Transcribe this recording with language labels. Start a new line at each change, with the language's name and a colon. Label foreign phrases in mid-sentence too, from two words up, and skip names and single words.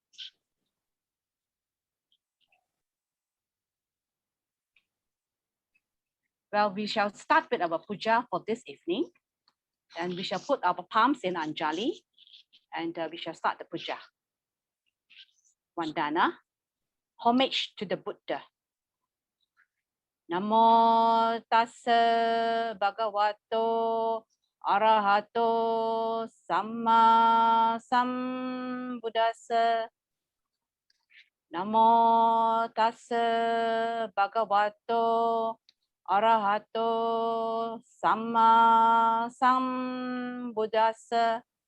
English: Well, we shall start with our puja for this evening, and we shall put our palms in Anjali, and we shall start the puja. Vandana, homage to the Buddha.
Pali: Namo tassa bhagavato arahato samma sambuddhassa. Namo tassa bhagavato arahato samma sambuddhassa.